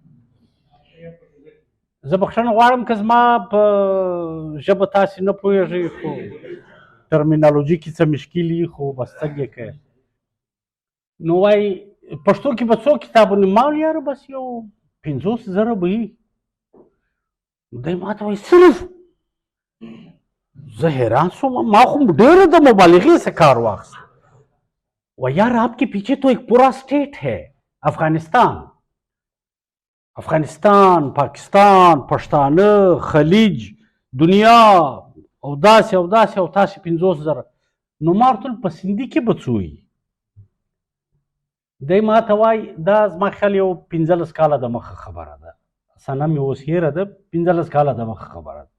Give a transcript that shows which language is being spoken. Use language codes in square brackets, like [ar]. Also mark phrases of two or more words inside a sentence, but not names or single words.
[ps] زه بخښنه غواړم که زما په ژبه تاسې نه پوهېږئ، خو ټرمینالوجي کې څه مشکل وي، خو بس څنګه یې کوې. نو وایي پښتو کې به څو کتابونه ما ویل یاره بس یو 50,000 به وي. دی ما ته وایي صرف. زه حیران شوم ما خو ډېره د مبالغې څخه کار واخیست. و [ur] یار آپ کے پیچھے تو ایک پورا اسٹیٹ ہے [ps] افغانستان پاکستان پښتانه خلیج دنیا او داسې او داسې او تاسې 50,000. نو ما ورته ویل په سندي کې به څه وي؟ دی ما ته وایي دا زما خیال یو 15 کاله د مخه خبره ده، سنه مې اوس هېره ده، 15 کاله د مخه خبره ده.